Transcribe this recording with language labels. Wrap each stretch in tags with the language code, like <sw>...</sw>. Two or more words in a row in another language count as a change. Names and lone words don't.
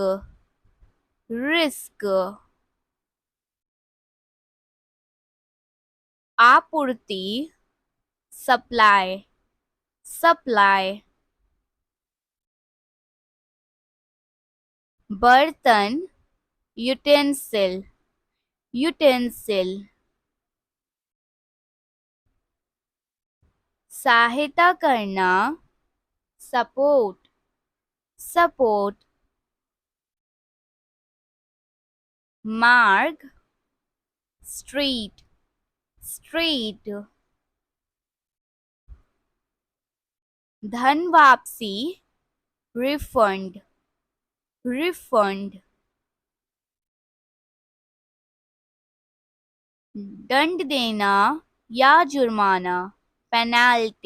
<en>risk। आपूर्ति, supply। supply। बर्तन, utensil।</en> <hi>utensil। सहायता करना,</hi> <en>support। support। मार्ग, street।</en> <hi>street। धन वापसी,</hi> <en>refund।</en> <hi>refund। दंड देना या जुर्माना,</hi> <en>penalty।</en>